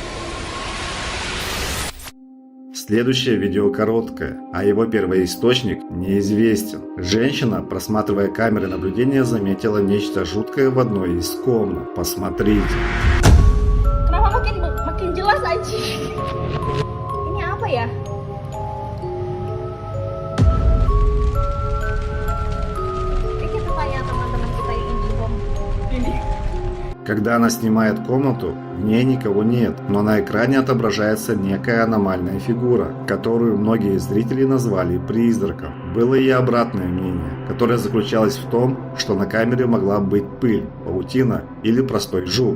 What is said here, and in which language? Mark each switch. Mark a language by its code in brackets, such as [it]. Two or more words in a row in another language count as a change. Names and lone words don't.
[ru] Следующее видео короткое, а его первоисточник неизвестен. Женщина, просматривая камеры наблюдения, заметила нечто жуткое в одной из комнат. Посмотрите. [id] Kenapa makin jelas aja? Ini apa ya? Ini kita tanya teman-teman kita yang Indihome. Ini. [ru] Когда она снимает комнату, в ней никого нет, но на экране отображается некая аномальная фигура, которую многие зрители назвали призраком. Было и обратное мнение, которое заключалось в том, что на камере могла быть пыль, паутина или простой жук.